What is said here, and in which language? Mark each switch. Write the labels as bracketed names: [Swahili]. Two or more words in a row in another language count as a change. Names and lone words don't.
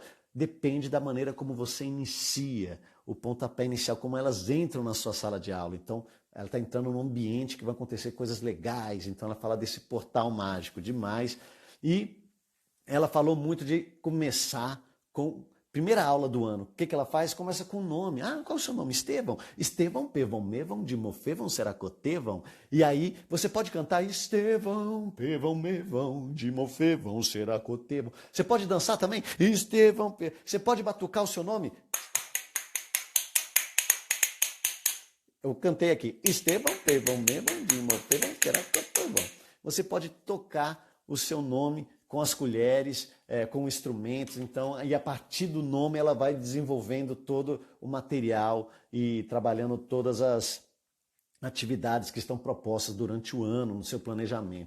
[Portuguese] Depende da maneira como você inicia, o pontapé inicial, como elas entram na sua sala de aula. Então, ela está entrando num ambiente que vai acontecer coisas legais. Então, ela fala desse portal mágico demais. E ela falou muito de começar com primeira aula do ano. O que ela faz? Começa com o nome. Ah, qual é o seu nome? Estevão. Estevão, pevão, mevão, dimofevão, seracotevão. E aí você pode cantar Estevão, pevão, mevão, dimofevão, seracotevão. Você pode dançar também? Estevão, você pode batucar o seu nome? Eu cantei aqui. Estevão, pevão, mevão, dimofevão, seracotevão. Você pode tocar o seu nome com as colheres, com instrumentos, então, e a partir do nome ela vai desenvolvendo todo o material e trabalhando todas as atividades que estão propostas durante o ano no seu planejamento.